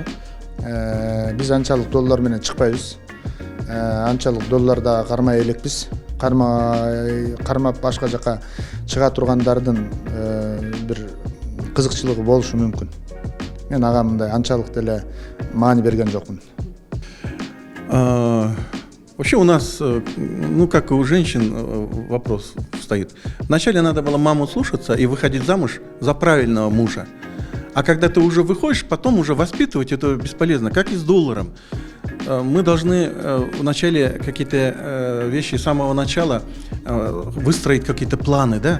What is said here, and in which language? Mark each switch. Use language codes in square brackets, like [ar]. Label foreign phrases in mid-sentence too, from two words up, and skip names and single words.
[ky] Биз анчалык доллар менен чыкпайбыз. Анчалык долларда кармай элекпиз. Кармап башка жака чыга тургандардын бир кызыкчылыгы болушу мүмкүн. Мен ага мындай анчалык деле маани берген жокмун. [ru] Вообще у нас, ну как и у женщин, вопрос стоит. Вначале надо было маму слушаться и выходить замуж за правильного мужа. А когда ты уже выходишь, потом уже воспитывать это бесполезно, как и с долларом. Мы должны вначале какие-то вещи с самого начала выстроить, какие-то планы, да?